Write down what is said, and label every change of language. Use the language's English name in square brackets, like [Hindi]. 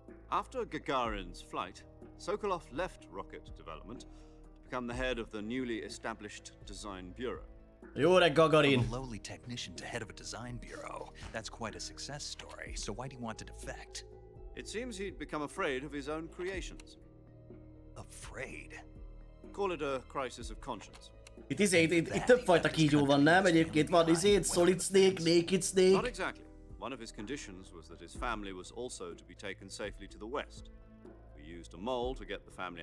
[English] After Gagarin's flight, Sokolov left rocket development to become the head of the newly established Design Bureau. [Hungarian] Jó reg, Gagarin. [English] From a lowly technician to head of a design bureau. That's quite a success story. So why do you want to defect? It seems he'd become afraid of his own creations. Afraid? Call it a crisis of conscience. [Hungarian] Itt több fajta kígyó van, nem? Egyébként van Solid Snake, Naked [English] Not Snake. exactly. One of his conditions was that his family was also to be taken safely to the west. We used a mole to get the family